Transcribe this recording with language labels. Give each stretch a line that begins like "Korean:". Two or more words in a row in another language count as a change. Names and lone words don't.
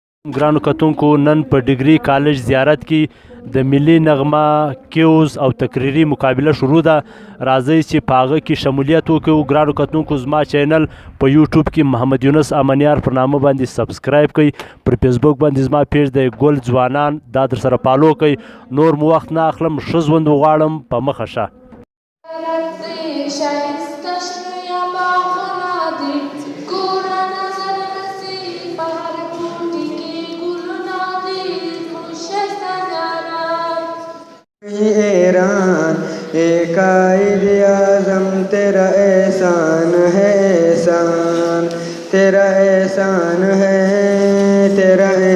Pashto: ګرانو کتونکو نن په ډګري کالج زیارت کې د ملي نغمه کیوز او تقریري مقابله شروع ده. راځئ چې په هغه کې شمولیت وکړو. ګرانو کتونکو زما چینل په یوټیوب کې محمد یونس امنیار پر نامه باندې سبسکرایب کړئ. پر فیسبوک باندې زما پیج دی ګل ځوانان، دا در سره فالو کړئ. نور مو وخت نه اخلم، ښه ژوند غواړم، په مخه شه.
Urdu: ایران ایک قائد اعظم تیرا احسان ہے، احسان تیرا احسان ہے، تیرا